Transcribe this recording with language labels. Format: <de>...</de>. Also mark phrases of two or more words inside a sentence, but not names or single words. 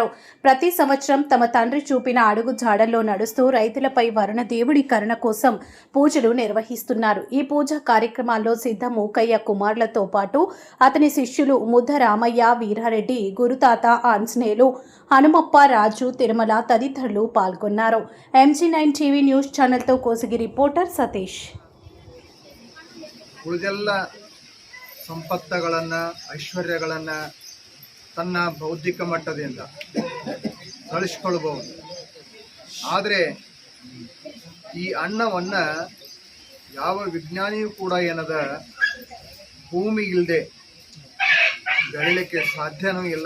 <te>ప్రతి సంవత్సరం తమ తండ్రి చూపిన అడుగు జాడల్లో నడుస్తూ రైతులపై వరుణదేవుడి కరుణ కోసం పూజలు నిర్వహిస్తున్నారు. ఈ పూజా కార్యక్రమాల్లో సిద్ధ మూకయ్య కుమారులతో పాటు అతని శిష్యులు ముద్ద రామయ్య, వీరారెడ్డి, గురుతాత ఆంజనేయులు, హనుమప్ప, రాజు, తిరుమల తదితరులు పాల్గొన్నారు. MG9 టీవీ న్యూస్ ఛానల్తో కోసిగి రిపోర్టర్ సతీష్.</te> <kn>ಸಂಪತ್ತುಗಳನ್ನು, ಐಶ್ವರ್ಯಗಳನ್ನು ತನ್ನ ಬೌದ್ಧಿಕ ಮಟ್ಟದಿಂದ ಗಳಿಸ್ಕೊಳ್ಬಹುದು. ಆದರೆ ಈ ಅನ್ನವನ್ನು ಯಾವ ವಿಜ್ಞಾನಿಯೂ ಕೂಡ ಏನದ ಭೂಮಿ ಇಲ್ಲದೆ ಬೆಳೀಲಿಕ್ಕೆ ಸಾಧ್ಯನೂ ಇಲ್ಲ.</kn>